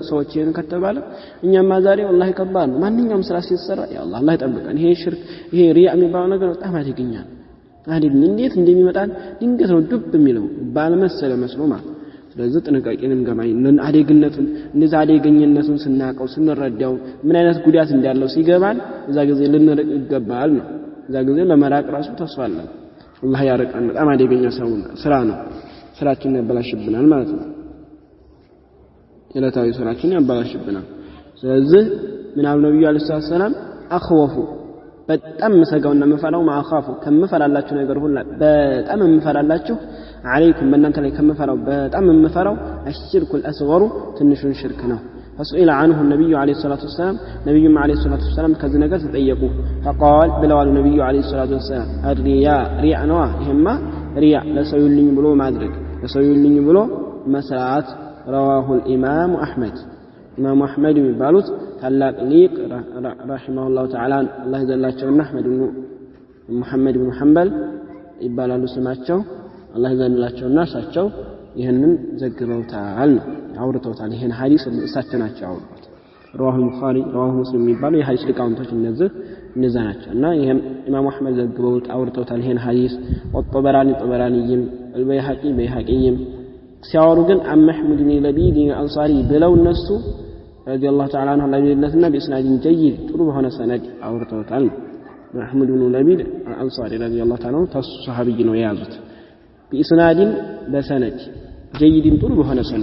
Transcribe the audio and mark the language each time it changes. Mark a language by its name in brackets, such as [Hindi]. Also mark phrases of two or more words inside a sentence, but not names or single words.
[Amharic] ሰዎች ይሄን ከተባለ እኛማ ዛሬ ወላሂ ከባድ ነው ማንኛውም ስራ ሲሰራ [Arabic] يا الله [Amharic] ይጠብቀን ይሄ ሽርክ ይሄ ሪያ የሚባለው ነገር በጣም አደገኛል አዲን እንዴት እንደሚመጣን ድንገት ነው ዱብ የሚለው ባለመሰለ መስሎ ማለት ስለዚህ ጥንቃቄንም ገማይ አደግነቱን እንደዛ አደገኝነቱን ስናቀው ስንረዳው ምን አይነት ጉዳት እንዳለው ሲገባን እዛ ጊዜ ልንርቅ ይገባል ነው እዛ ጊዜ ለመራቅ ራሱ ተስፋ አለ አላህ ያርቀን በጣም አደገኛ ስራ ነው ስራችን ያበላሽብናል ማለት ነው የለታዊ ስራችን ያበላሽብናል ስለዚህ ምን አሉ ነብዩ [Arabic] عليه السلام [Amharic] አخوፉ በጣም መሰጋውና መፈራው ማአኻፉ ከመፈራላችሁ ነገር ሁሉ በጣም መፈራላችሁ አለይኩም በእናንተ ላይ ከመፈራው በጣም መፈራው [Arabic] الشرك الأصغر [Amharic] ትንሹን ሽርክ ነው [Arabic] فسئل عنه النبي عليه الصلاة والسلام نبي عليه الصلاة والسلام كذا [Amharic] ነገር ተጠየቁ [Arabic] فقال بلوا النبي عليه الصلاة والسلام الرياء رياء [Amharic] ነው ይሄማ ሪያ ለሰው ይልኝ ብሎ ማድረግ ለሰው ይልኝ ብሎ መስራት رواه [Arabic] الإمام أحمد إمام أحمد [Amharic] የሚባሉት ታላቅ ሊቅ [Arabic] رحمه الله تعالى [Amharic] الله ይዘላቸውና አህመድ ብኑ ሙሐመድ ብኑ ሐንበል ይባላሉ ስማቸው الله ይዘላቸውና እሳቸው ይሄንን ዘግበውታል አውርተውታል ይሄን ሐዲስ እሳቸው ናቸው አውርተውት [Arabic] رواه البخاري رواه مسلم [Amharic] የሚባሉ የሐዲስ ሊቃውንቶች እነዛ ናቸው እና ይሄም ኢማም አህመድ ዘግበውት አውርተውታል ይሄን ሐዲስ ወጠበራኒም በይሐቂም ሲያወሩ ግን አህመድ ብን ለቢድ አንሳሪ ብለው እነሱ [Arabic] رضي الله تعالى عنه [Amharic] ለቢድነትና [Arabic] بإسناد جيد [Amharic] ጥሩ በሆነ ሰነድ አውርተውታል አህመድ ብን ለቢድ አንሳሪ [Arabic] رضي الله تعالى [Amharic] ተሱሐቢይ ነው የያዙት በእስናድን በሰነድ ጀይድን ጥሩ በሆነ